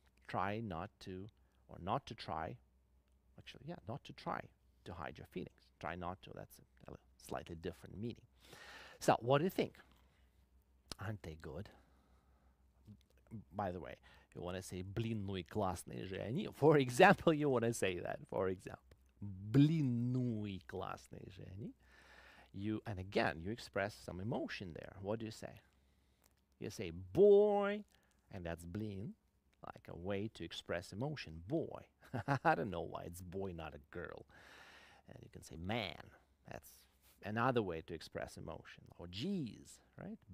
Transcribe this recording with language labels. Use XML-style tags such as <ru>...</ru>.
<en>Try not to, or not to try, actually, yeah, not to try to hide your feelings. Try not to. That's a slightly different meaning. So, what do you think? Aren't they good? By the way, you want to say</en> <ru>блин, ну и классные же они.</ru> <en>For example, you want to say that. For example,</en> <ru>блин, ну и классные же они.</ru> <en>And again, you express some emotion there. What do you say? You say boy, and that's blin, like a way to express emotion. Boy. I don't know why it's boy, not a girl. And you can say man. That's another way to express emotion. Or geez, right?</en>